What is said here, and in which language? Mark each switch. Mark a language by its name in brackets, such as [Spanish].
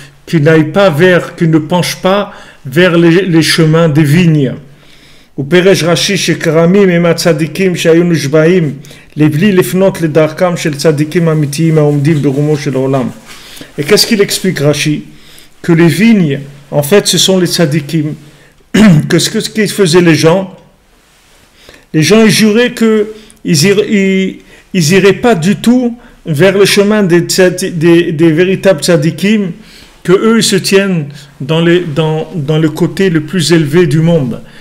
[French] qui ne penche pas vers les chemins des vignes. [Hebrew] ופירש רש"י שכרמים הם הצדיקים שהיו נשבעים לבלי לפנות לדרכם של צדיקים אמיתיים העומדים ברומו של העולם. [French] Et qu'est-ce qu'il explique Rashi? Que les vignes, en fait, ce sont les tzadikim. Que ce qu'ils faisaient les gens, ils juraient qu'ils n'iraient pas du tout vers le chemin des véritables tzadikim, que eux ils se tiennent dans le côté le plus élevé du monde.